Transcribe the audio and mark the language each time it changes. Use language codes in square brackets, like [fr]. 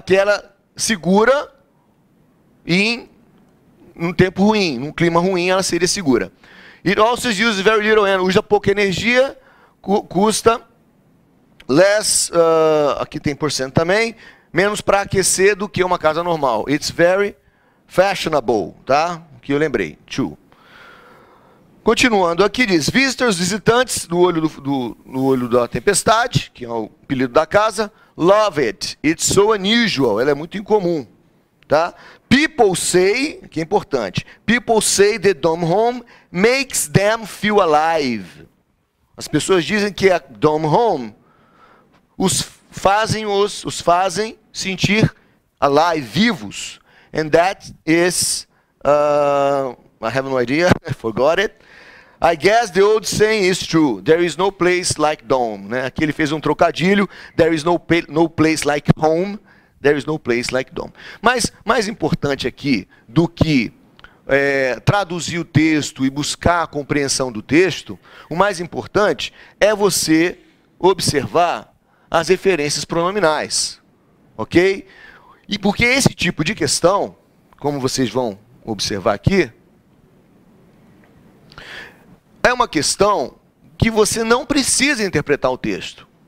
[pt] Porque ela segura em um tempo ruim, num clima ruim, ela seria segura. [en] It also uses very little energy, [pt] usa pouca energia, custa less, aqui tem porcento também, menos para aquecer do que uma casa normal. [en] It's very fashionable, tá? [pt] Que eu lembrei, too. Continuando aqui diz, visitors, visitantes do olho da tempestade, que é o apelido da casa, [en] love it. It's so unusual, [pt] ela é muito incomum, tá? [en] People say, [pt] que é importante, [en] people say the dome home makes them feel alive. [pt] As pessoas dizem que a dome home os fazem sentir alive, vivos. [en] And that is, I have no idea, I forgot it. I guess the old saying is true. There is no place like dome. [pt] Né? Aqui ele fez um trocadilho. [en] There is no place like home. There is no place like dome. [pt] Mas mais importante aqui do que traduzir o texto e buscar a compreensão do texto, o mais importante é você observar as referências pronominais. Ok? E porque esse tipo de questão, como vocês vão observar aqui, é uma questão que você não precisa interpretar o texto.